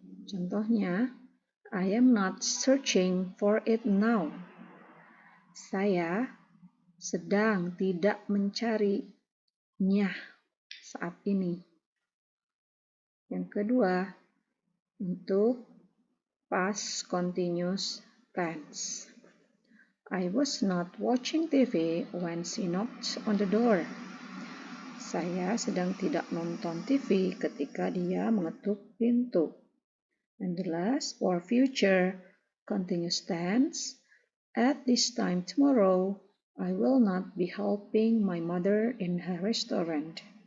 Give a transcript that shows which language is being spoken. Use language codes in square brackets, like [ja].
[en] Contohnya, I am not searching for it now. [id] Saya sedang tidak mencarinya saat ini. Yang kedua, untuk past continuous tense. [en] I was not watching TV when she knocked on the door. [id] Saya sedang tidak nonton TV ketika dia mengetuk pintu. [en] And the last, for future continuous tense. At this time tomorrow, I will not be helping my mother in her restaurant.